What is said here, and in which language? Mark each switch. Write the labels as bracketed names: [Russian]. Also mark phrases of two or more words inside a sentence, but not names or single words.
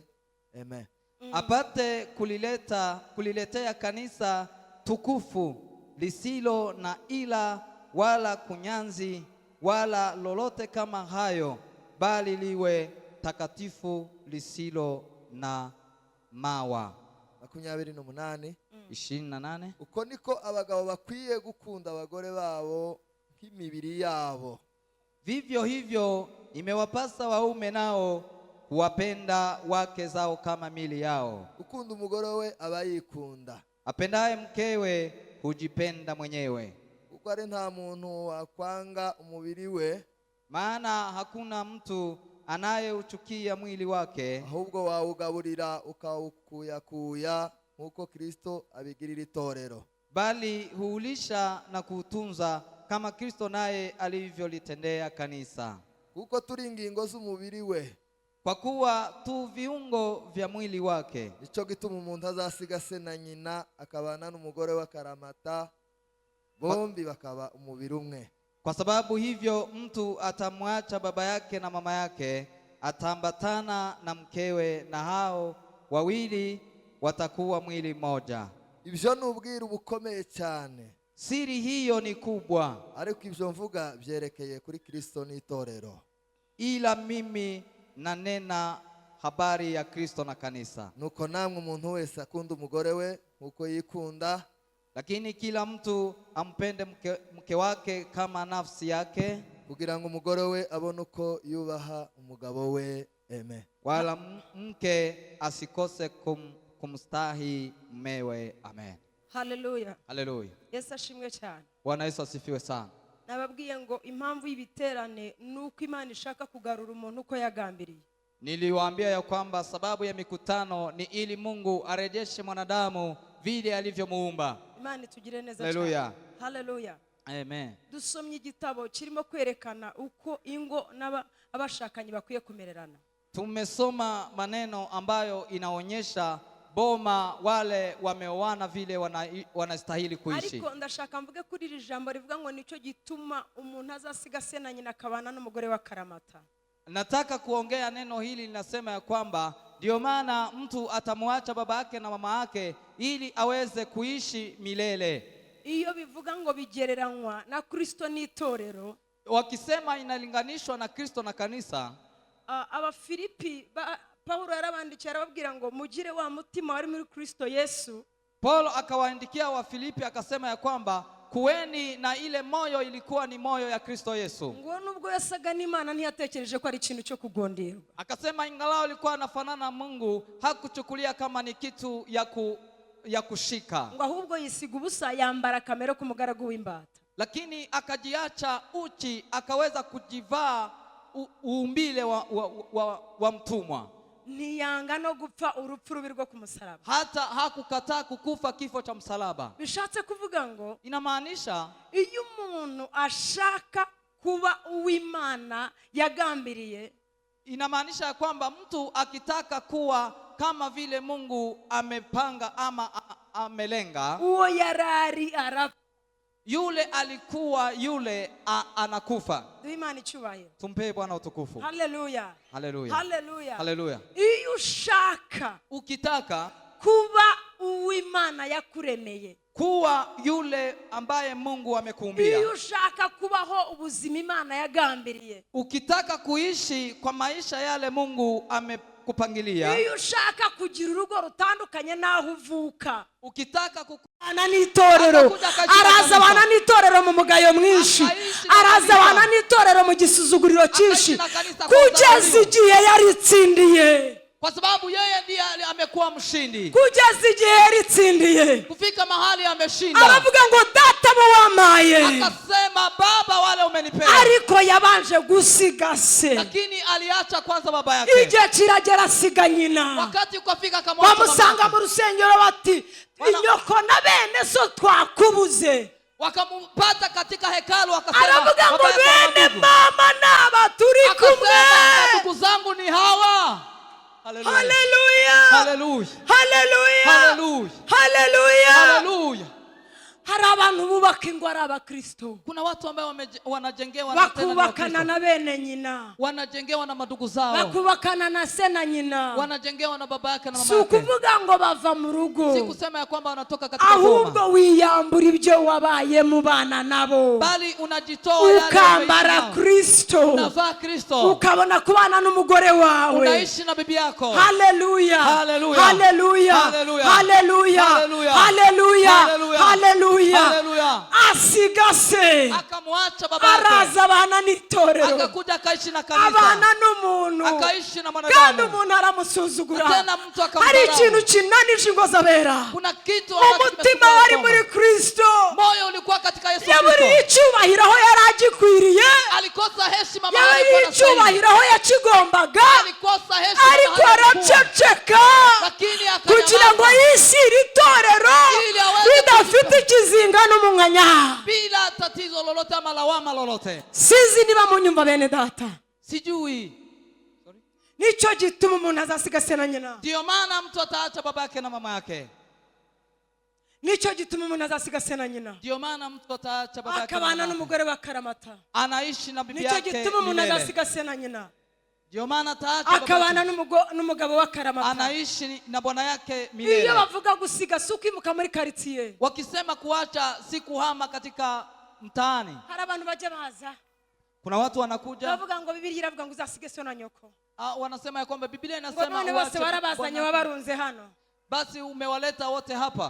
[Swahili] Amen. Apate kuliletea kanisa tukufu lisilo na ila wala kunyanzi wala lolote kama hayo, bali liwe takatifu lisilo na mawa. 28. 28. [Kinyarwanda] Uko niko abagabo bakwiye gukunda abagore babo nk'imibiri yabo. [Swahili] Vivyo hivyo imewapasa waume nao kuwapenda wake zao kama mili yao. [Kinyarwanda] Ukunda umugore we aba yikunda. [Swahili] Apendaye mkewe hujipenda mwenyewe. [Kinyarwanda] Kuko ari nta muntu wakwanga umubiri we, [Swahili] maana hakuna mtu anayeuchukia mwili wake, [Kinyarwanda] ahubwo wawugaburira ukawukuyakuya nkuko Kristo abigirira itorero. [Swahili] Bali huulisha na kuutunza kama Kristo naye alivyolitendea kanisa. [Kinyarwanda] Kuko turi ingingo z'umubiri we, [Swahili] kwa kuwa tu viungo vya mwili wake. [Kinyarwanda] Nico gituma umuntu azasiga se na nyina akabana n'umugore we akaramata, bombi bakaba umubiri umwe. [Swahili] Kwa sababu hivyo mtu atamwacha baba yake na mama yake, atambatana na mkewe, na hao wawili watakuwa mwili mmoja. [Kinyarwanda] Ibyo n'ubwiru bukomeye cyane. [Swahili] Siri hiyo ni kubwa. [Kinyarwanda] Ariko ibyo mvuga byerekeye kuri Kristo n'itorero. [Swahili] Ila mimi nanena habari ya Kristo na kanisa. [Kinyarwanda] Nuko namwe umuntu wese akunda umugore we uko yikunda, [Swahili] lakini kila mtu ampende mke wake kama nafsi yake, [Kinyarwanda] kugira ngo umugore we abone uko yubaha umugabo we. Amen. [Swahili] Wala mke asikose kumstahi mmewe. Amen. Haleluya. Haleluya. [Kinyarwanda] Yesu ashimwe cyane. [Swahili] Bwana Yesu asifiwe sana. [Kinyarwanda] Nababwiye ngo impamvu y'ibiterane nuko Imana ishaka kugarura umuntu uko yagambiriye. [Swahili] Niliwaambia ya kwamba sababu ya mikutano ni ili Mungu arejeshe mwanadamu vile alivyomuumba. [Kinyarwanda] Imana itugire neza. Haleluya. Haleluya. Amen. Dusomye igitabo kirimo kwerekana uko ingo n'abashakanye bakwiye kumererana. [Swahili] Tumesoma maneno ambayo inaonyesha boma wale wameoana vile wanastahili kuishi. [Kinyarwanda] Ariko ndashaka mvuge kuri iri jambo rivuga ngo nico gituma umuntu azasiga se na nyina akabana n'umugore wa karamata. [Swahili] Nataka kuongea neno hili linasema ya kwamba ndio maana mtu atamwacha baba yake na mama yake ili aweze kuishi milele. [Kinyarwanda] Iyo bivuga ngo bigereranywa na Kristo n'itorero, [Swahili] wakisema inalinganishwa na Kristo na kanisa, [Kinyarwanda] Abafilipi Paulo yarabandikiye arababwira ngo mugire wa mutima wari muri Kristo Yesu. [Swahili] Paulo akawaandikia wa Filipi akasema ya kwamba kuweni na ile moyo ilikuwa ni moyo ya Kristo Yesu. [Kinyarwanda] Ngo nubwo yasaga n'Imana ntiyatekereje ko ari ikintu cyo kugonderwa. [Swahili] Akasema ingalao alikuwa anafanana na Mungu hakuchukulia kama ni kitu ya kushika. [Kinyarwanda] Ngo ahubwo yisiga ubusa yambara kamere k'umugaragu w'imbata. [Swahili] Lakini akajiacha uchi akaweza kujivaa uumbile wa mtumwa. [Kinyarwanda] Niyanga no gupfa urupfu rubi rwo ku musaraba. [Swahili] Hata hakukataa kukufa kifo cha msalaba. [Kinyarwanda] Bishatse kuvuga ngo [Swahili] inamaanisha [Kinyarwanda] iyo umuntu ashaka kuba uw'Imana yagambiriye, [Swahili] inamaanisha kwamba mtu akitaka kuwa kama vile Mungu amepanga ama amelenga, [Kinyarwanda] uwo yarari arapfa, [Swahili] yule alikuwa yule anakufa. [Kinyarwanda] Imana icyubahiro. [Swahili] Tumpe Bwana utukufu. Haleluya. Haleluya. Haleluya. Haleluya. [Kinyarwanda] Iyo ushaka [Swahili] ukitaka [Kinyarwanda] kuba uw'Imana yakuremeye, [Swahili] kuwa yule ambaye Mungu amekuumbia, [Kinyarwanda] iyo ushaka kubaho ubuzima Imana yagambiriye, [Swahili] ukitaka kuishi kwa maisha yale Mungu amekupangilia, [Kinyarwanda] iyo ushaka kugira urugo rutandukanye naho uvuka, [Swahili] ukitaka [Kinyarwanda] ana n'itorero, araza abana n'itorero mu mugayo mwinshi, araza abana n'itorero mu gisuzuguriro cyinshi, kugeza igihe yaritsindiye, [Swahili] kwa sababu yeye ndiye amekuwa mshindi, [Kinyarwanda] kugeza igihe yaritsindiye, [Swahili] kufika mahali ameshinda. [Kinyarwanda] aravuga ngo data bo wamaye, [Swahili] akasema Baba wale umenipea, [Kinyarwanda] ariko yabanje gusiga se, [Swahili] lakini aliacha kwanza baba yake. [Kinyarwanda] Igihe kiragera asiga nyina, [Swahili] wakati ukafika akamwacha baba, [Kinyarwanda] bamusanga mu rusengero bati inyoko na bene so twakubuze, [Swahili] wakampata katika hekalu akasema [Kinyarwanda] aravuga ngo bene mama naba turi kumwe, [Swahili] ndugu zangu ni hawa. Haleluya. Haleluya. Haleluya. Haleluya. Haleluya. Haleluya. [Kinyarwanda] Hari abantu bubaka ingo ari abakristo, [Swahili] kuna watu ambao wanajengewa na tena [Kinyarwanda] bakubakana na bene nyina, [Swahili] wanajengewa na madugu zao, [Kinyarwanda] bakubakana na se na nyina, [Swahili] wanajengewa na baba yake na mama yake. [Kinyarwanda] Si kuvuga ngo bava mu rugo, [Swahili] si kusema ya kwamba wanatoka katika boma, [Kinyarwanda] ahubwo wiyambura ibyo wabaye mu bana nabo, [Swahili] bali unajitoa yale [Kinyarwanda] ukambara Kristo, [Swahili] unavaa Kristo, [Kinyarwanda] ukabona kubana n'umugore wawe, [Swahili] unaishi na bibi yako. Haleluya. Haleluya. Haleluya. Haleluya. Haleluya. Haleluya. Haleluya. Haleluya. Haleluya. [Kinyarwanda] Asigase, [Swahili] akamwacha baba yake, [Kinyarwanda] araza abana n'itorero, [Swahili] akakuja akaishi na kanisa, [Kinyarwanda] abana n'umuntu, [Swahili] akaishi na mwanadamu, [Kinyarwanda] kandi umuntu aramusuzugura. [Swahili] tena mtu akamdharau. [Kinyarwanda] Hari ikintu kinanije ingo z'abera, [Swahili] kuna kitu [Kinyarwanda] umutima wari muri Kristo, [Swahili] moyo ulikuwa katika Yesu Kristo, [Kinyarwanda] yaburiye icyubahiro aho yari agikwiriye, [Swahili] alikosa heshima mahali [Kinyarwanda] yaburiye icyubahiro aho yakigombaga, [Swahili] alikosa heshima, [Kinyarwanda] ariko araceceka kugira ngo yishyire itorero ridafite ikizinga n'umunkanya, [Swahili] bila tatizo lolote ama lawama lolote. [Kinyarwanda] Sizi niba munyumva bene data, [Swahili] sijui [Kinyarwanda] nicyo gituma umuntu azasiga se na nyina, [Swahili] ndio maana mtu ataacha baba yake na mama yake, [Kinyarwanda] nicyo gituma umuntu azasiga se na nyina, [Swahili] ndio maana mtu ataacha baba yake na [Kinyarwanda] akabana [Swahili] mama, [Kinyarwanda] n'umugore wa karamata, [Swahili] anaishi na bibi yake, [Kinyarwanda] nicyo gituma umuntu azasiga se na nyina, [Swahili] ndio maana ataacha [Kinyarwanda] akabana n'umugabo wa karamata, [Swahili] anaishi na bwana yake milele. [Kinyarwanda] Iyo bavuga gusiga sukimuka muri quartier, [Swahili] wakisema kuacha si kuhama katika mtaani. [Kinyarwanda] Hari abantu bajya baza, [Swahili] kuna watu wanakuja [Kinyarwanda] bavuga ngo Bibiliya iravuga ngo uzasige so na nyoko, [Swahili] wanasema ya kwamba Biblia inasema [Kinyarwanda] ngo bose barabazanye babarunze hano, [Swahili] basi umewaleta wote hapa.